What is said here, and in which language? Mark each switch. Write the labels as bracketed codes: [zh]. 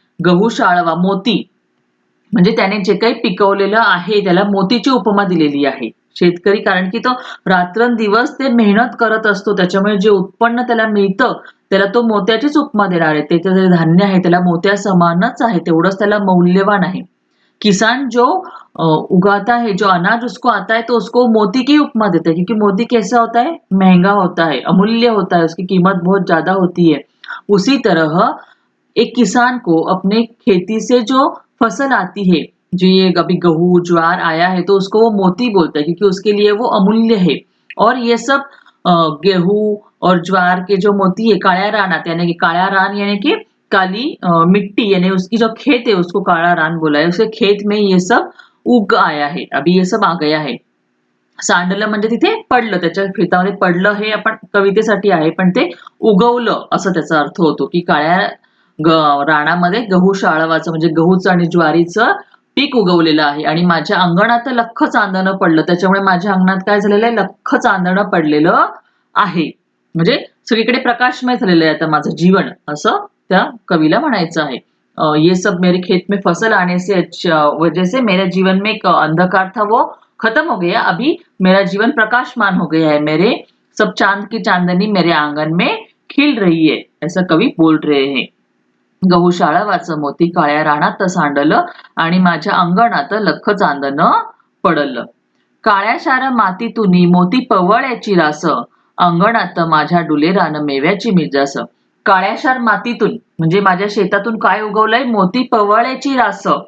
[mr] गहू शाळवा, मोती म्हणजे त्याने जे काही पिकवलेलं आहे त्याला मोतीची उपमा दिलेली आहे. शेतकरी कारण की तो रात्रंदिवस ते मेहनत करत असतो, त्याच्यामुळे जे उत्पन्न त्याला मिळतं त्याला तो मोत्याचीच उपमा देणार आहे. त्याचं जे धान्य आहे त्याला मोत्या समानच आहे, तेवढंच त्याला मौल्यवान आहे. [hi] किसान जो उगाता है, जो अनाज उसको आता है, तो उसको मोती की उपमा देता है, क्योंकि मोती कैसा होता है? महंगा होता है, अमूल्य होता है, उसकी कीमत बहुत ज्यादा होती है. उसी तरह एक किसान को अपने खेती से जो फसल आती है, जो ये अभी गेहूं ज्वार आया है, तो उसको वो मोती बोलता है, क्योंकि उसके लिए वो अमूल्य है. और ये सब गेहूं और ज्वार के जो मोती है [mr] काळ्या रानात, [hi] यानी कि काळा रान यानी कि काली मिट्टी, यानी उसकी जो खेत है उसको काला रान बोला है. उसके खेत में ये सब उग आया है, अभी ये सब आ गया है. [mr] सांडलं म्हणजे तिथे पडलं, त्याच्या खेतामध्ये पडलं हे आपण कवितेसाठी आहे, पण ते उगवलं असं त्याचा अर्थ होतो, की काळ्या रानामध्ये गहू शाळवाचं म्हणजे गहूचं आणि ज्वारीचं पीक उगवलेलं आहे आणि माझ्या अंगणात लख चांदणं पडलं. त्याच्यामुळे माझ्या अंगणात काय झालेलं आहे? लख चांदणं पडलेलं आहे. म्हणजे सगळीकडे प्रकाशमय झालेलं आहे आता माझं जीवन, असं त्या कवीला म्हणायचं आहे. [hi] ये सब मेरे खेत में फसल आने से वजह से मेरे जीवन में एक अंधकार था वो खत्म हो गया, अभी मेरा जीवन प्रकाशमान हो गया है, मेरे सब चांद की चांदनी मेरे आंगन में खिल रही है, ऐसा कवी बोल रहे हैं. [mr] गहू शाळवाचं मोती काळ्या रानात सांडलं आणि माझ्या अंगणात लख चांदणं पडलं. काळ्या शार मातीतूनी मोती पवळ्याची रास, अंगणात माझ्या डुले रान मेव्याची मिजास. काळ्याशार मातीतून म्हणजे माझ्या शेतातून काय उगवलंय? मोती पवळ्याची रास.